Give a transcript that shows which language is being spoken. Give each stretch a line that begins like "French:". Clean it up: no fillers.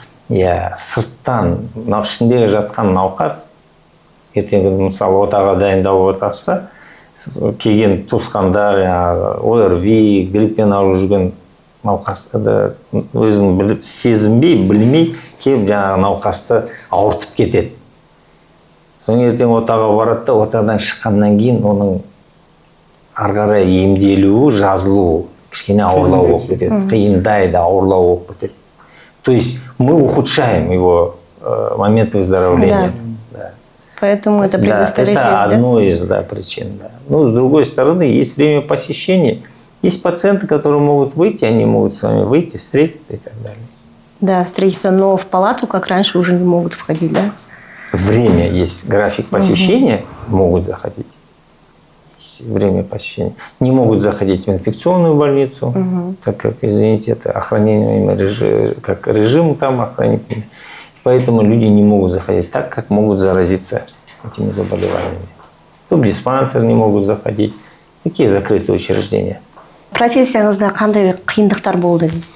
Kazakh: Сырттан, ішіндегі жатқан науқас, ертеңгі мысалы отаға дайындалып отырса, келген туысқандар, ОРВИ, гриппен ауырып жүрген науқасты өзін біліп, сезінбей, білмей келіп жаңағы науқасты ауыртып кетеді. Соң ертең отаға барады да, отадан шыққаннан кейін оның ары қарай емделуі, жазылуы кішкене ауырлау болып кетеді. Қиындайды, ауырлау болып кетеді.
Russian: То есть мы ухудшаем его момент выздоровления. Да. Поэтому это предостережение. Это одно из причин. Да. Но с другой стороны, есть время посещения. Есть пациенты, которые могут выйти, они могут с вами выйти, встретиться и так далее. Да, встретиться, но в палату, как раньше, уже не могут входить, да? Время есть, график посещения, могут заходить. Есть время посещения. Не могут заходить в инфекционную больницу, так как, извините, это охранение режим, как режим там охранительный. Поэтому люди не могут заходить так, как могут заразиться этими заболеваниями. Тут диспансер не могут заходить. Какие закрытые учреждения?
Kazakh: Профессияңызда қандай қиындықтар болды?